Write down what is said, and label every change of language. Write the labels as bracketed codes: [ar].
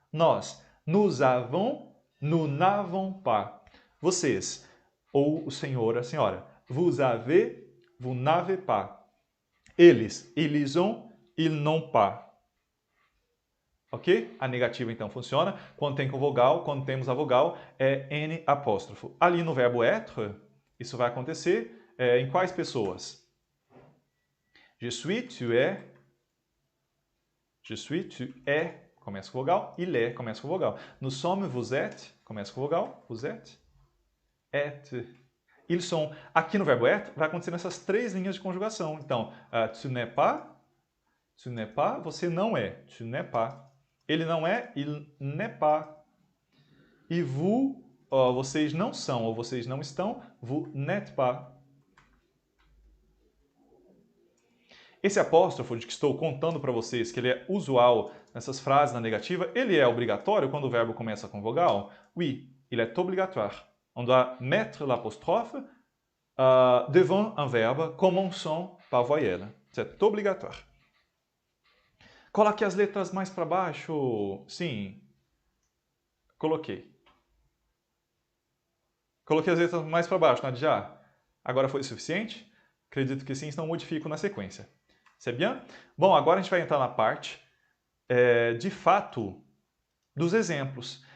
[fr] Nós, nous avons, nous n'avons pas. [pt] Vocês, ou o senhor, a senhora, [fr] vous avez, vous n'avez pas. [pt] Eles, [fr] ils ont, ils n'ont pas. [pt] Ok? A negativa, então, funciona. Quando tem com vogal, quando temos a vogal, é n apóstrofo. Ali no verbo être, isso vai acontecer em quais pessoas? [fr] Je suis, tu es. Je suis, tu es, [pt] começa com vogal. [fr] Il est, [pt] começa com vogal. [fr] Nous sommes, vous êtes, [pt] começa com vogal. [fr] Vous êtes. Êtes. Ils sont. [pt] Aqui no verbo être, vai acontecer nessas três linhas de conjugação. Então, [fr] tu n'es pas, [pt] você não é. Tu n'es pas. Ele não é, [fr] il n'est pas. [pt] E vous, vocês não são ou vocês não estão, [fr] vous n'êtes pas. [pt] Esse apóstrofo de que estou contando para vocês, que ele é usual nessas frases na negativa, ele é obrigatório quando o verbo começa com vogal? [fr] Oui, il est obligatoire. On doit mettre l'apostrophe devant un verbe commençant par voyelle. C'est obligatoire. [pt] Coloque as letras mais para baixo. Sim. Coloquei. Coloquei as letras mais para baixo, Nadia. Agora foi o suficiente? Acredito que sim, senão modifico na sequência. [fr] C'est bien? [pt] Bom, agora a gente vai entrar na parte, de fato, dos exemplos.